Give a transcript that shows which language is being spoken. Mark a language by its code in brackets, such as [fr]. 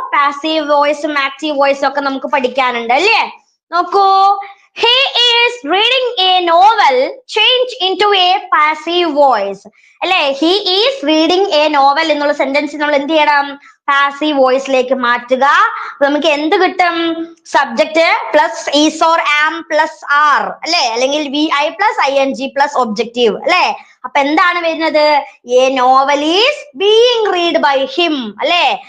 [ml] Passive വോയിസും active വോയിസും ഒക്കെ നമുക്ക് പഠിക്കാനുണ്ട് അല്ലേ? [en] നോക്കൂ, he is reading a novel change into a passive voice അല്ലെ. he is reading a novel [ml] എന്നുള്ള സെന്റൻസ് നമ്മൾ എന്ത് ചെയ്യണം? പാസീവ് വോയിസിലേക്ക് മാറ്റുക. നമുക്ക് എന്ത് കിട്ടും? [en] Subject plus is or am plus are അല്ലെ, അല്ലെങ്കിൽ VI plus ING plus objective അല്ലെ. [ml] അപ്പൊ എന്താണ് വരുന്നത്? [en] A novel is being read by him അല്ലെ.